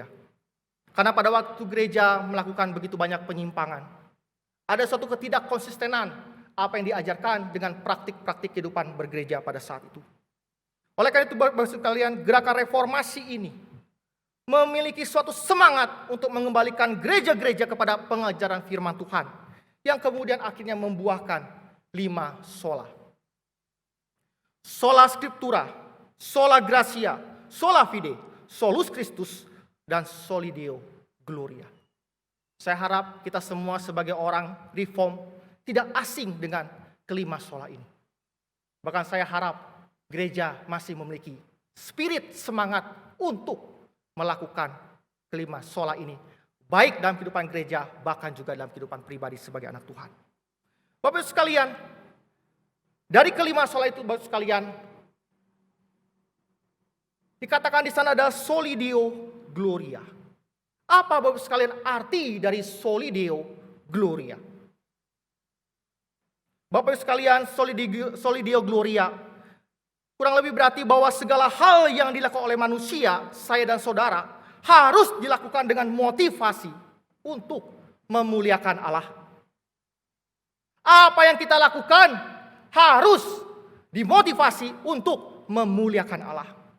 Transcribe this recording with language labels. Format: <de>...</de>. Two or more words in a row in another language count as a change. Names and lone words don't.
<id>Karena pada waktu gereja melakukan begitu banyak penyimpangan, ada suatu ketidakkonsistenan apa yang diajarkan dengan praktik-praktik kehidupan bergereja pada saat itu. Oleh karena itu, Bapak Ibu sekalian, gerakan reformasi ini memiliki suatu semangat untuk mengembalikan gereja-gereja kepada pengajaran firman Tuhan, yang kemudian akhirnya membuahkan 5 sola.</id> <la>Sola Scriptura, sola gratia, sola fide, solus Christus, dan soli Deo gloria.</la> <id>Saya harap kita semua sebagai orang reform tidak asing dengan kelima sola ini. Bahkan saya harap gereja masih memiliki spirit semangat untuk melakukan kelima sola ini, baik dalam kehidupan gereja, bahkan juga dalam kehidupan pribadi sebagai anak Tuhan. Bapak Ibu sekalian, dari kelima sola itu Bapak Ibu sekalian, dikatakan di sana ada soli Deo gloria. Apa Bapak Ibu sekalian arti dari soli Deo gloria? Bapak Ibu sekalian, soli Deo gloria kurang lebih berarti bahwa segala hal yang dilakukan oleh manusia, saya dan saudara, harus dilakukan dengan motivasi untuk memuliakan Allah. Apa yang kita lakukan harus dimotivasi untuk memuliakan Allah.</id>